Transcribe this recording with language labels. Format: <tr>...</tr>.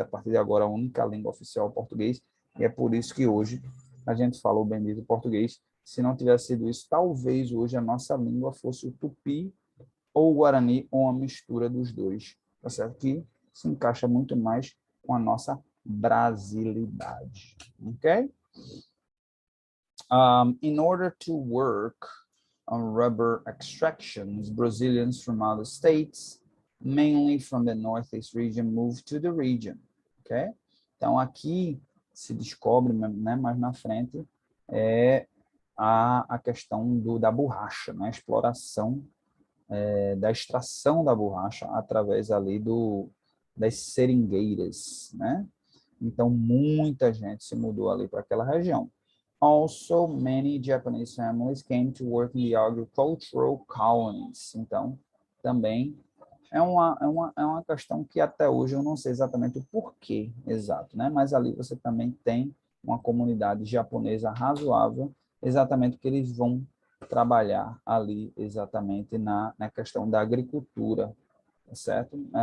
<pt>A partir de agora, a única língua oficial é o português, e é por isso que hoje a gente fala o bendito português. Se não tivesse sido isso, talvez hoje a nossa língua fosse o tupi ou o guarani, ou uma mistura dos dois, tá certo? Que se encaixa muito mais com a nossa brasilidade, ok?</pt> <en>In order to work on rubber extractions, Brazilians from other states, mainly from the Northeast region, moved to the region, ok?</en> <pt>Então, aqui se descobre, né, mais na frente, a questão da borracha, né? A exploração da extração da borracha através ali das seringueiras, né? Então, muita gente se mudou ali para aquela região.</pt> <en>Also, many Japanese families came to work in the agricultural colonies.</en> <pt>Então, também é uma questão que até hoje eu não sei exatamente o porquê exato, né? Mas ali você também tem uma comunidade japonesa razoável, exatamente porque eles vão trabalhar ali exatamente na questão da agricultura, tá certo?</pt>